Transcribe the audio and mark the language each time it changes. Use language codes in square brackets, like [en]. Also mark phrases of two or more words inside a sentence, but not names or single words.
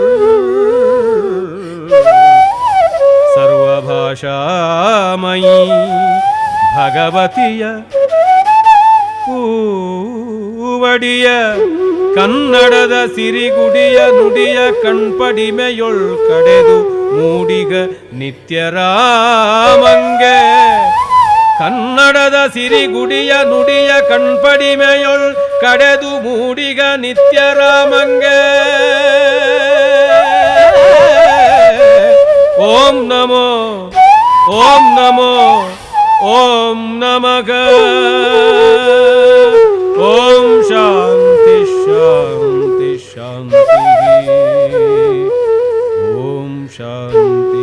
[kn] ಸರ್ವಭಾಷಾಮಯೀ ಭಗವತಿಯ ಪೂವಡಿಯ ಕನ್ನಡದ ಸಿರಿಗುಡಿಯ ನುಡಿಯ ಕಣ್ಪಡಿಮೆಯೊಳ್ ಕಡೆದು ಮೂಡಿಗ ನಿತ್ಯರಾಮಂಗೆ ಕನ್ನಡದ ಸಿರಿಗುಡಿಯ ನುಡಿಯ ಕಣ್ಪಡಿಮೆಯೊಳ್ ಕಡೆದು ಮೂಡಿಗ ನಿತ್ಯರಾಮಂಗೆ [sa] ॐ नमो ॐ नमो ॐ नमः ॐ शान्ति शान्ति शान्ति ॐ शान्ति